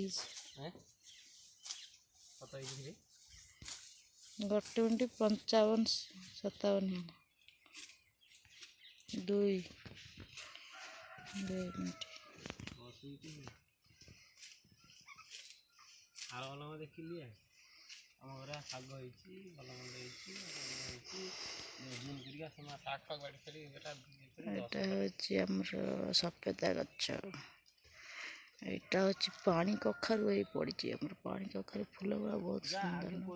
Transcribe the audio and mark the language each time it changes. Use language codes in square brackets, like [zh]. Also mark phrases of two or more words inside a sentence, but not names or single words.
[bn] হ্যাঁ কত হইছে 1 মিনিট 55 57 2 মিনিট 10 মিনিট আর ভালো মতো [or] ଦେଖିଲି ଆମ ଘରେ ଶାଗ ହେଇଛି ଭଲ ମନ୍ଦ ହେଇଛି ଦିନ କରିକା ସେମାନେ ଶାଗ ଫାଗ ବାଡ଼ି ଛାଡ଼ି ଏଇଟା ହେଉଛି ଆମର ସଫେଦା ଗଛ। ଏଇଟା ହେଉଛି ପାଣି କଖାରୁ ଏଇ ପଡ଼ିଛି ଆମର ପାଣି କଖାରୁ ଫୁଲ ଗୁଡ଼ା ବହୁତ ସୁନ୍ଦର।